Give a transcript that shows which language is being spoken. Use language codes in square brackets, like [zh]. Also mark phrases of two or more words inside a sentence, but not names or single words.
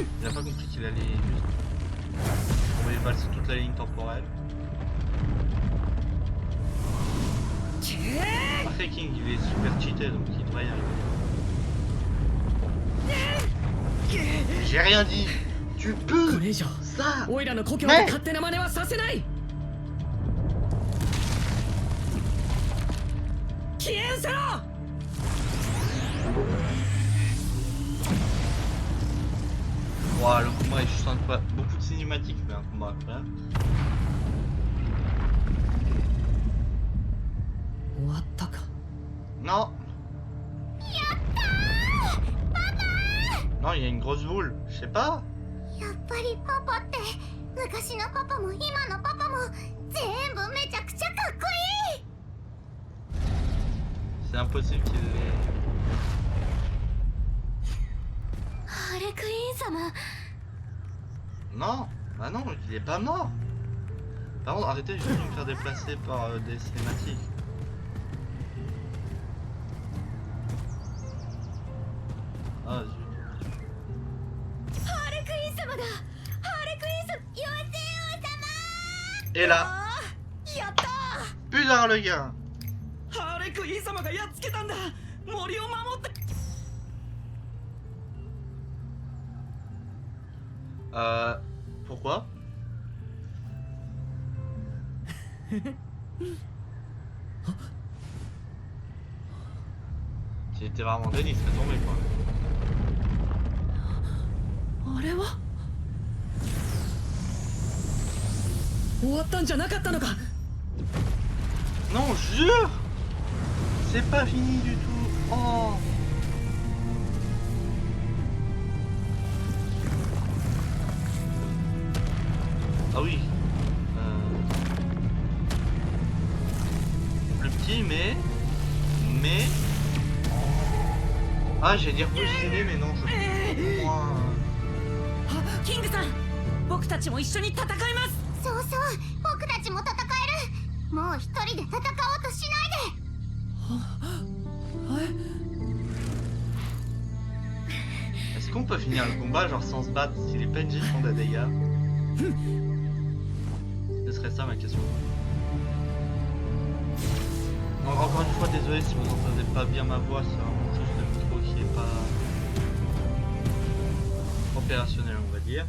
[fr] Il a pas compris qu'il allait juste envoyer les balles sur toute la ligne temporelle. Après King il est super cheaté donc il devrait y arriver. J'ai rien dit. Tu [ja] こ [fr] peux [ja] れ以上 [fr] ça. [ja] オイラの故郷で勝手な真似はさせない。消えんせろ。 [fr] Ouah, le combat est juste incroyable. Beaucoup de cinématiques mais un combat incroyable. [ja] 終わったか。 [fr] Non. Non, il y a une grosse boule. Je sais pas. [ja] やっぱりパパって昔のパパも今のパパも全部めちゃくちゃかっこいい。 [fr] C'est impossible qu'il l'ait. [ja] ハレクイーン様 [fr] Non, bah non, il est pas mort. Par contre, arrêtez juste de me faire déplacer par des cinématiques. Ah zut. [ja] ハレクイーン様だ。ハレクイーン様、妖精王様。 [fr] Et là, [ja] やった [fr] putain le gars. [ja] ー。ハーレクイーン様がやっつけたんだ。森を守って。 [fr] Pourquoi? S'il était vraiment dead, il serait tombé quoi. [ja] あれは終わったんじゃなかったのか。 [fr] Non, jure! C'est pas fini du tout. Oh! Ah oui. Plus petit, mais. Ah, j'allais dire positionné, mais non, je. Moi. [ja] キングさん、僕たちも一緒に戦います。そうそう、僕たちも戦える。もう一人で戦おうとしないで。 [fr] Est-ce qu'on peut finir le combat genre sans se battre si les PNJ font des dégâts? Ce serait ça ma question. Encore une fois, désolé si vous n'entendez pas bien ma voix, c'est vraiment juste le micro qui est pas opérationnel, on va dire.